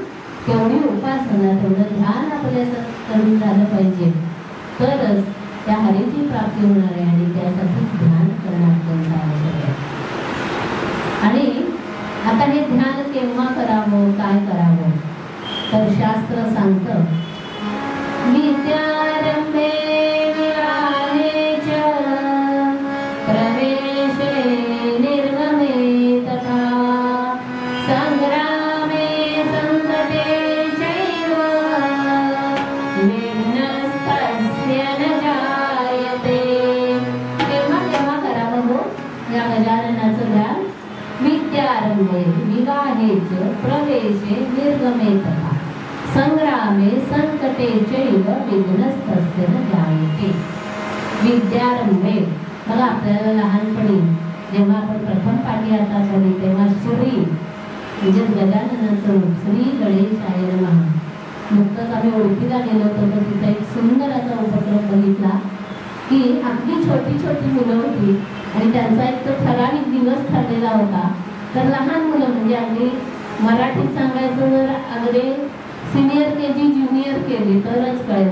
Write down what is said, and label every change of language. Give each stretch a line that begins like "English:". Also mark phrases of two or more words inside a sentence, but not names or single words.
Marathi: तेवढी उपासना, तेवढं ध्यान आपल्याला करून झालं पाहिजे, तरच त्या हरीची प्राप्ती होणार आहे. आणि त्यासाठीच ध्यान करणं अत्यंत आवश्यक आहे. आणि आता हे ध्यान केव्हा करावं, काय करावं, तर शास्त्र सांगतं
Sanskrit: विद्यारंभे विवाहे च प्रवेशे निर्गमे तथा संग्रामे संकटे चैव विघ्नस्तस्य न जायते.
Marathi: केव्हा करावं हो या गजाननाचं ध्यान?
Sanskrit: विद्यारंभे विवाहेच प्रवेशे निर्गमे तथा संग्रामे संकटे चैव विघ्नस्तस्य न जायते.
Marathi: विद्यारंभे बघा, आपल्याला लहानपणी जेव्हा आपण प्रथम पाठी आता झाली तेव्हा श्री म्हणजे गजाननाचं रूप,
Sanskrit: श्री गणेशाय नमः.
Marathi: नुकतंच आम्ही ओळखीला गेलो होतो तर तिथे एक सुंदर असा उपक्रम बघितला की अगदी छोटी छोटी मुलं होती आणि त्यांचा एक तो ठराविक दिवस ठरलेला होता. तर लहान मुलं म्हणजे अगदी मराठीत सांगायचं तर अगदी
English: senior KG junior KG
Marathi: तरच कळेल.